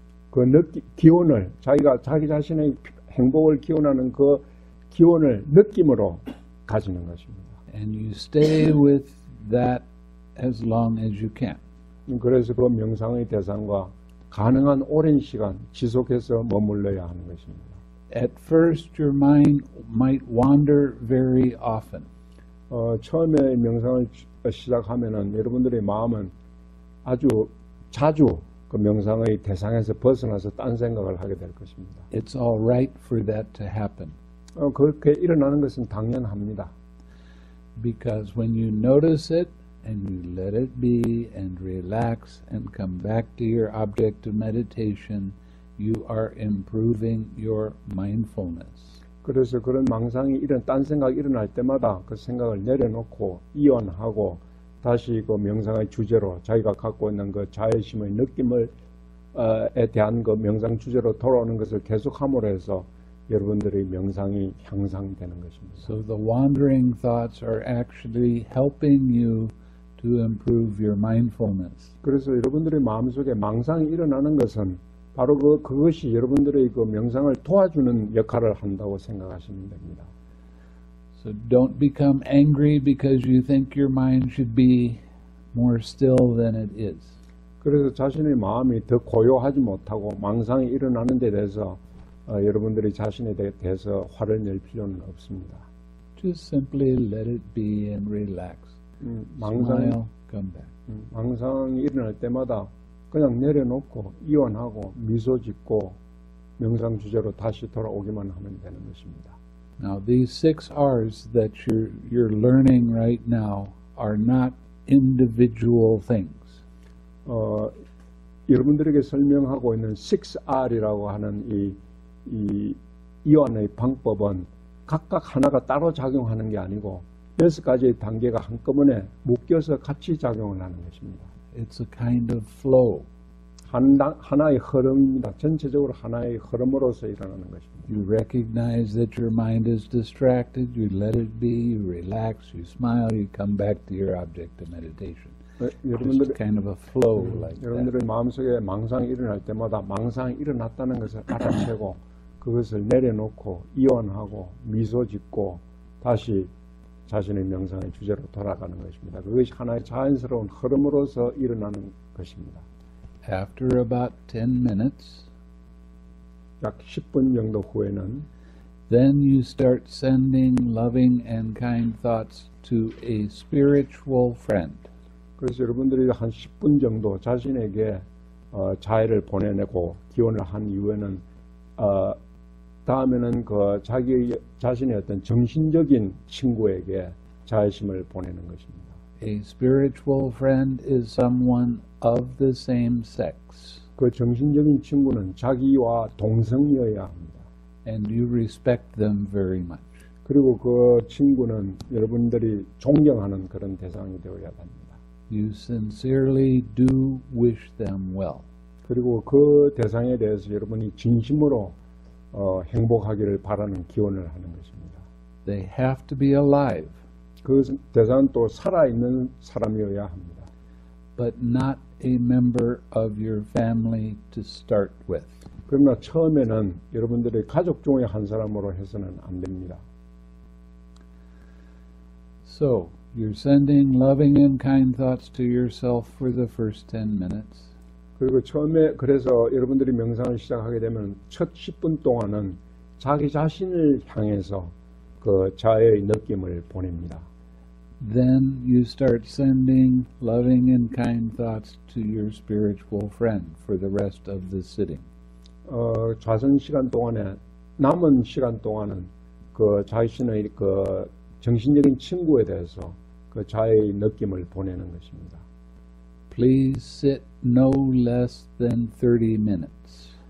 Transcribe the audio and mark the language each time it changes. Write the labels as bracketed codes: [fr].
[ko] 그 기원을 자기 자신의 행복을 기원하는 그 기원을 느낌으로 가지는 것입니다. [en] And you stay with that as long as you can. [ko] 그래서 그 명상의 대상과 가능한 오랜 시간 지속해서 머물러야 하는 것입니다. [en] At first, your mind might wander very often. [ko] 처음에 명상을 시작하면은 여러분들의 마음은 아주 자주 그 명상의 대상에서 벗어나서 딴 생각을 하게 될 것입니다. [en] It's all right for that to happen. [ko] 그렇게 일어나는 것은 당연합니다. [en] Because when you notice it and you let it be and relax and come back to your object of meditation, you are improving your mindfulness. [ko] 그래서 그런 망상이 딴 생각이 일어날 때마다 그 생각을 내려놓고 이완하고 다시 그 명상의 주제로 자기가 갖고 있는 그 자애심의 느낌을 에 대한 그 명상 주제로 돌아오는 것을 계속함으로 해서 여러분들의 명상이 향상되는 것입니다. [en] So the wandering thoughts are actually helping you to improve your mindfulness. [ko] 그래서 여러분들의 마음속에 망상이 일어나는 것은 바로 그것이 여러분들의 그 명상을 도와주는 역할을 한다고 생각하시면 됩니다. [en] So don't become angry because you think your mind should be more still than it is. [ko] 그래서 자신의 마음이 더 고요하지 못하고 망상이 일어나는 데 대해서 여러분들이 자신에 대해서 화를 낼 필요는 없습니다. [en] Just simply let it be and relax. [ko] 망상이 [en] Smile, come back. [ko] 망상이 일어날 때마다 그냥 내려놓고 이완하고 미소 짓고 명상 주제로 다시 돌아오기만 하면 되는 것입니다. [en] Now these 6 R's that you're learning right now are not individual things. [ko] 여러분들에게 설명하고 있는 6R이라고 하는 이 이완의 방법은 각각 하나가 따로 작용하는 게 아니고 6가지의 단계가 한꺼번에 묶여서 같이 작용을 하는 것입니다. [en] It's a kind of flow. [ko] 하나의 흐름입니다. 전체적으로 하나의 흐름으로서 일어나는 것입니다. [en] You recognize that your mind is distracted, you let it be, you relax, you smile, you come back to your object of meditation. Just kind of a flow like that. [ko] 여러분들의 마음속에 망상이 일어날 때마다 망상이 일어났다는 것을 알아채고 그것을 내려놓고 이완하고 미소 짓고 다시 자신의 명상의 주제로 돌아가는 것입니다. 그것이 하나의 자연스러운 흐름으로서 일어나는 것입니다. [en] After about 10 minutes, [ko] 약 10분 정도 후에는 [en] then you start sending loving and kind thoughts to a spiritual friend. [ko] 그래서 여러분들이 한 10분 정도 자신에게 자애를 보내내고 기원을 한 이후에는 다음에는 그 자신의 어떤 정신적인 친구에게 자애심을 보내는 것입니다. [en] A spiritual friend is someone of the same sex, [ko] 그 정신적인 친구는 자기와 동성이어야 합니다. [en] and you respect them very much. [ko] 그리고 그 친구는 여러분들이 존경하는 그런 대상이 되어야 합니다. [en] You sincerely do wish them well. [ko] 그리고 그 대상에 대해서 여러분이 진심으로 행복하기를 바라는 기원을 하는 것입니다. [en] They have to be alive, [ko] 그 대상은 또 살아있는 사람이어야 합니다. [en] but not a member of your family to start with. [ko] 그러나 처음에는 여러분들의 가족 중에 한 사람으로 해서는 안 됩니다. [en] So, you're sending loving and kind thoughts to yourself for the first 10 minutes. [ko] 그리고 처음에 그래서 여러분들이 명상을 시작하게 되면 첫 10분 동안은 자기 자신을 향해서 그 자애의 느낌을 보냅니다. [en] Then you start sending loving and kind thoughts to your spiritual friend for the rest of the sitting. [ko] 좌선 시간 동안에 남은 시간 동안은 그 자신의 그 정신적인 친구에 대해서 그 자애의 느낌을 보내는 것입니다. [en] Please sit no less than 30 minutes.